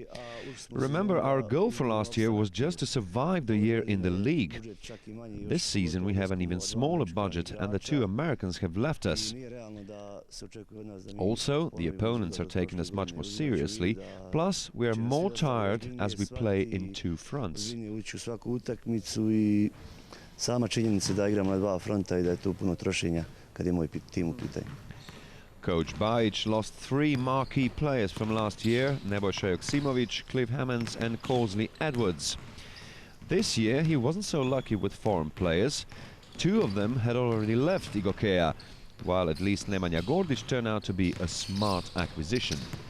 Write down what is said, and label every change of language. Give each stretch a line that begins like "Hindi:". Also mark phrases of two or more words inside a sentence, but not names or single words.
English: Remember, our goal for last year was just to survive the year in the league. This season we have an even smaller budget, and the 2 Americans have left us. Also, the opponents are taking us much more seriously, plus we are more tired as we play in 2 fronts.
Bosnian: Sama činjenica da igramo na 2 fronta I da je tu puno trošenja kad je moj tim u pitanju.
English: Coach Bajic lost 3 marquee players from last year, Nebojša Joksimovic, Cliff Hammonds and Corsley Edwards. This year he wasn't so lucky with foreign players. 2 of them had already left Igokea, while at least Nemanja Gordic turned out to be a smart acquisition.